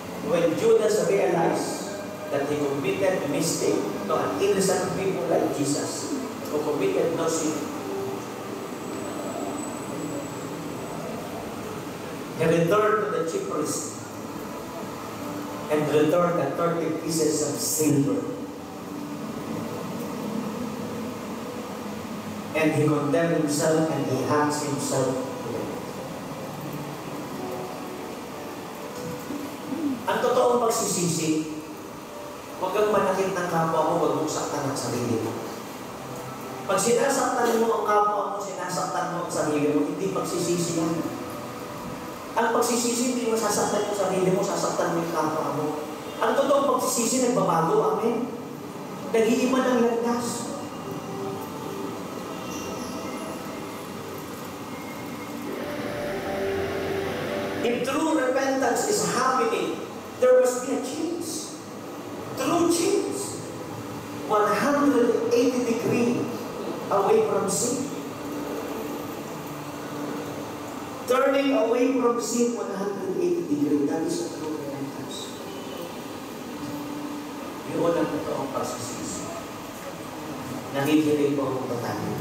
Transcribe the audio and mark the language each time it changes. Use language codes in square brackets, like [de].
[en] When Judas realized that he committed a mistake to an innocent people like Jesus, who committed no sin, he returned to the chief priest and returned the 30 pieces of silver. And he condemned himself and he hangs himself to death. [tl] Ang totoong pagsisisi, huwag kang manakit ng kapwa mo, huwag mong saktan ang sarili mo. Pag sinasaktan mo ang kapwa mo, sinasaktan mo ang sarili mo, hindi pagsisisi yan. Ang pagsisisi, hindi mo sasaktan yung sarili mo, sasaktan mo yung kapwa mo. Ang totoong pagsisisi, nagbabago, amen? Nag-iiba ng landas. [en] If true repentance is happening, there must be a change. True change. 180 degrees away from sin. Turning away from sin 180 degrees. That is a true repentance. [tl] Yun ang totoong pagsisisi. Nakikinig po ang batang.